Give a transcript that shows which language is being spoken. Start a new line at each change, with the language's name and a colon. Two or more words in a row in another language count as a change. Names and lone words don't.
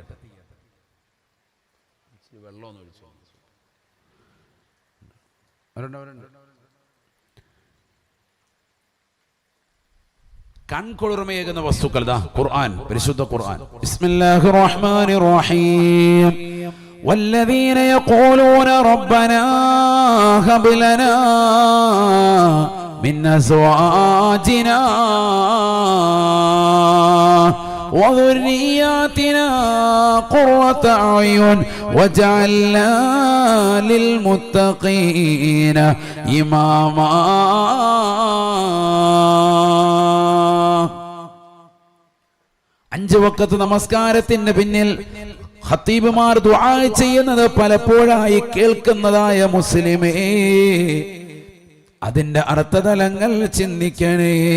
Malayalam: വെള്ളം കൺകുളിർമയേകുന്ന വസ്തുക്കൾ ഖുർആൻ, പരിശുദ്ധ ഖുർആൻ.
Arabic: بسم الله الرحمن الرحيم. والذين يقولون ربنا هب لنا من أزواجنا وذرياتنا قرة أعين وجعلنا للمتقين إماما.
Malayalam: അഞ്ച് വഖത്ത് നമസ്കാരത്തിന് പിന്നിൽ ഖത്തീബുമാർ ദുആ ചെയ്യുന്നത് പലപ്പോഴായി കേൾക്കുന്നതായ മുസ്ലിമേ, അതിന്റെ അർത്ഥതലങ്ങൾ ചിന്തിക്കണേ.